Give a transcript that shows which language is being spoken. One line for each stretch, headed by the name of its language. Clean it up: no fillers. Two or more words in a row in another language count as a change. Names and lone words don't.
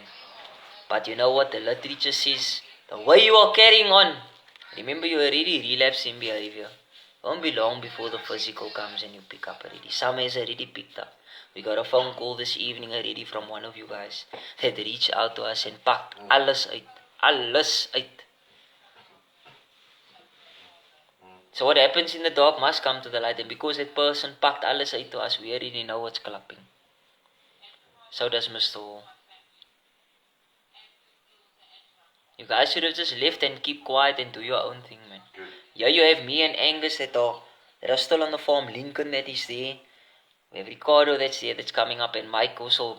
English: But you know what the literature says? The way you are carrying on. Remember, you already relapsed in behavior. Won't be long before the physical comes and you pick up already. Some has already picked up. We got a phone call this evening already from one of you guys that reached out to us and packed
Afrikaans: alles uit. Alles uit.
English: So what happens in the dark must come to the light, and because that person packed
Afrikaans: alles uit
English: to us, we already know what's clapping. So does Mr. Hall. You guys should have just left and keep quiet and do your own thing, man. Yeah, you have me and Angus that are still on the farm. Lincoln that is there. We have Ricardo that's there, that's coming up, and Mike also.